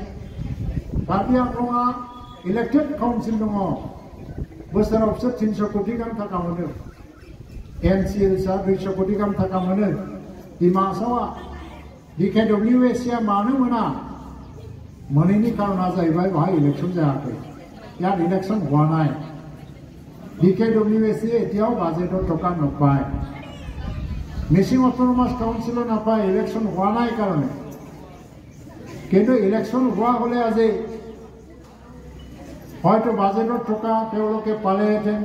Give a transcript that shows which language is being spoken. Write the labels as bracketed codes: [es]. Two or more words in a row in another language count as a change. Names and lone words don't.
[brx] कार्बि आंलंआ [en] elected council [brx] दङ बोसोराव बिसोर 300 कोटि गाहाम थाखा मोनो। NCLS आ 200 कोटि गाहाम थाखा मोनो। डिमा हासावआ BKWC आ मानो मोना? मोनैनि कारना जाहैबाय बाहाय इलेक्शन जायाखै। [as] ইয়াত ইলেকশন হোৱা নাই। BKWC এতিয়াও বাজেটৰ টকা নাপায়। মিচিং অটোনমাস কাউন্সিলো নাপায় ইলেকশন হোৱা নাই কাৰণে। কিন্তু ইলেকশন হোৱা হলে আজি হয়তো বাজেটৰ টকা তেওঁলোকে পালেহেঁতেন।